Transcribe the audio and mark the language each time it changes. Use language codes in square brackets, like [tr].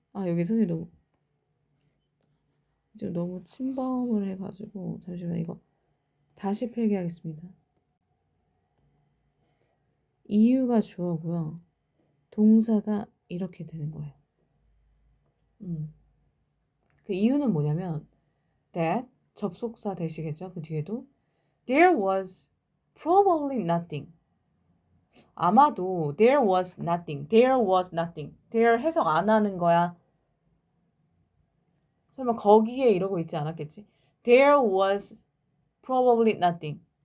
[ko] 아 여기 선생님 너무 침범을 해가지고 잠시만 이거 다시 필기하겠습니다. 이유가 주어고요. 동사가 이렇게 되는 거예요. 그 이유는 뭐냐면 that 접속사 되시겠죠? 그 뒤에도 [en] there was probably nothing. [ko] 아마도 [en] there was nothing. there was nothing. [ko] there 해석 안 하는 거야. 설마 거기에 이러고 있지 않았겠지? [en] there was probably nothing.